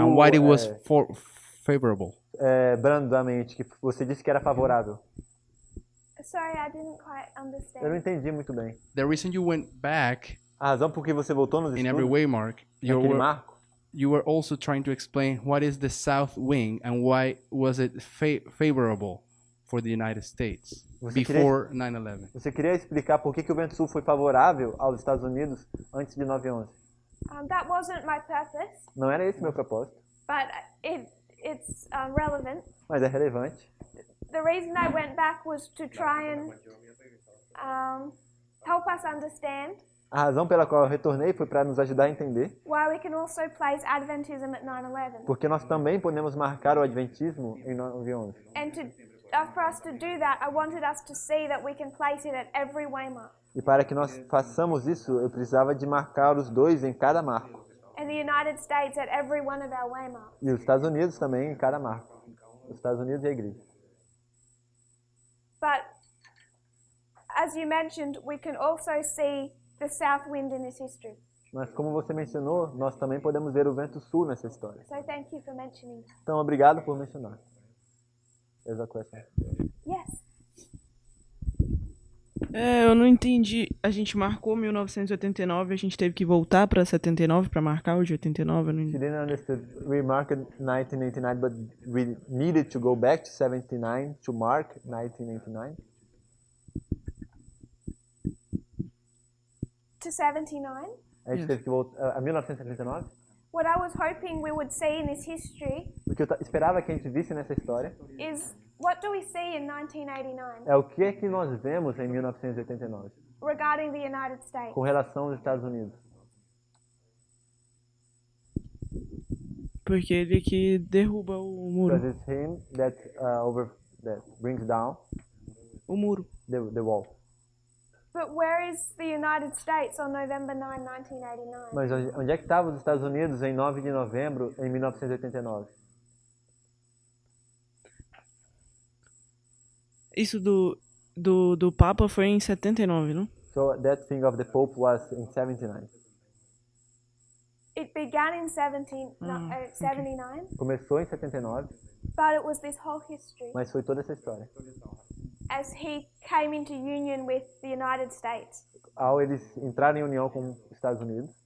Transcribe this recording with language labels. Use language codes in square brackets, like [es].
[en] and why it was favorable? [pt] brandamente, que você disse que era favorável? [en] Sorry, I didn't quite [pt] Eu não [en] understand. [pt] entendi muito bem. [en] The reason you went back [pt] A razão por que você voltou nos [en] in every [pt] estudos, [en] waymark, [pt] naquele marco, [en] you were also trying to explain what is the south wing and why was it favorable for the United States before 9/11. [pt] você queria explicar por que o vento sul foi favorável aos Estados Unidos antes de 9/11. [en] That wasn't my purpose, [pt] Não era esse meu propósito, [en] but it's relevant. [pt] mas é relevante. [en] The reason I went back was to try and help us understand [pt] A razão pela qual eu retornei foi para nos ajudar a entender, [en] why we can also place Adventism at 9/11. [pt] porque nós também podemos marcar o Adventismo em 9/11. [en] And for us to do that, I wanted us to see that we can place it at every waymark. [pt] E para que nós façamos isso, eu precisava de marcar os dois em cada marco. [en] And the United States at every one of our waymarks. [pt] E os Estados Unidos também em cada marco. Os Estados Unidos e a igreja. [en] But as you mentioned, we can also see the south wind in this history. [pt] Mas como você mencionou, nós também podemos ver o vento sul nessa história. [en] So thank you for mentioning. [pt] Então, obrigado por mencionar. [en] There's a question. Yes. [pt] Eu não entendi. A gente marcou 1989, a gente teve que voltar para 79 para marcar o de 89. Eu não [en] She [pt] entendi. [en] didn't understand. We marked 1989, but we needed to go back to 79 to mark 1989. To 79. [pt] A gente teve que voltar a 1979. [en] What I was hoping we would see in this history [pt] O que eu esperava que a gente visse nessa história [en] is what do we see in 1989 [pt] é o que é que nós vemos em 1989 [en] regarding the United States. [pt] com relação aos Estados Unidos. Porque ele que derruba o muro. [en] Because it's him that that brings down [pt] O muro. [en] the wall. But where is the United States on November 9, 1989? [pt] Mas onde é que estavam os Estados Unidos em 9 de novembro em 1989? Isso do Papa foi em 79, não? [en] So that thing of the Pope was in 79. It began in 79, [pt] Começou em 79, [en] but it was this whole history [pt] mas foi toda essa história. [en] as he came into union with the United States. [pt] Ao eles entrarem em união com os Estados Unidos,